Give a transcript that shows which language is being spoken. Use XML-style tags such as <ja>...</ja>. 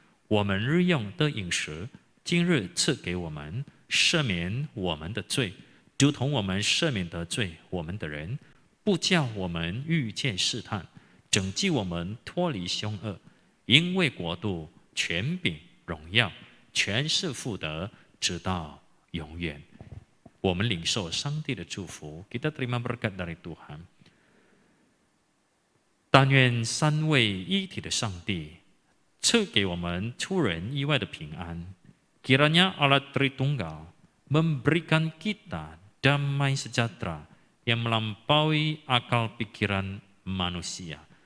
<zh>我们日用的饮食，今日赐给我们，赦免我们的罪，如同我们赦免得罪我们的人，不叫我们遇见试探，拯救我们脱离凶恶。因为国度、权柄、荣耀，全是父的，直到永远。我们领受上帝的祝福，</zh> <id>kita terima berkat dari Tuhan。</id> <zh>但愿三位一体的上帝赐给我们出人意外的平安。</zh> <id>Kiranya Allah Tritunggal memberikan kita damai sejahtera yang melampaui akal pikiran manusia。</id>